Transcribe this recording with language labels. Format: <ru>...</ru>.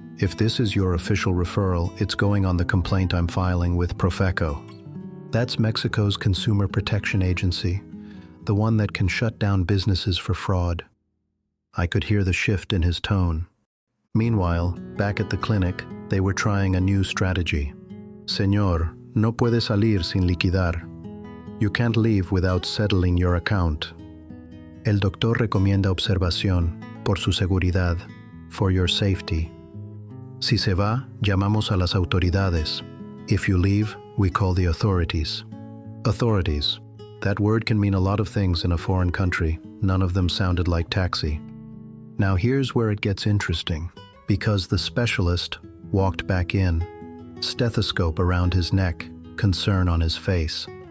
<en>"If this is your official referral, it's going on the complaint I'm filing with Profeco." That's Mexico's Consumer Protection Agency, the one that can shut down businesses for fraud. I could hear the shift in his tone. Meanwhile, back at the clinic, they were trying a new strategy.</en> <es>"Señor, no puede salir sin liquidar.</es> <en>You can't leave without settling your account.</en> <es>El doctor recomienda observación, por su seguridad,</es> <en>for your safety.</en> <es>Si se va, llamamos a las autoridades.</es> <en>If you leave, we call the authorities." Authorities. That word can mean a lot of things in a foreign country. None of them sounded like taxi. Now here's where it gets interesting, because the specialist walked back in, stethoscope around his neck, concern on his face.</en>